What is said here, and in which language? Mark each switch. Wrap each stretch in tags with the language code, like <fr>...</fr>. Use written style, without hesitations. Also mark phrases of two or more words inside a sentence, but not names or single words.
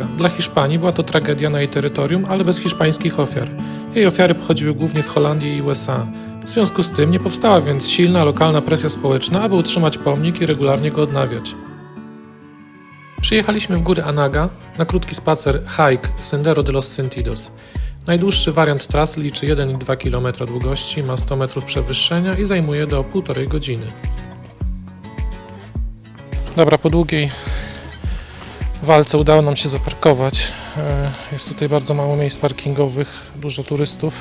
<pl>Dla Hiszpanii była to tragedia na jej terytorium, ale bez hiszpańskich ofiar. Jej ofiary pochodziły głównie z Holandii i USA. W związku z tym nie powstała więc silna lokalna presja społeczna, aby utrzymać pomnik i regularnie go odnawiać. Przyjechaliśmy w góry Anaga na krótki spacer hike Sendero de los Sentidos. Najdłuższy wariant trasy liczy 1,2 km długości, ma 100 metrów przewyższenia i zajmuje do 1,5 godziny. Dobra, po długiej walce udało nam się zaparkować. Jest tutaj bardzo mało miejsc parkingowych, dużo turystów.</pl>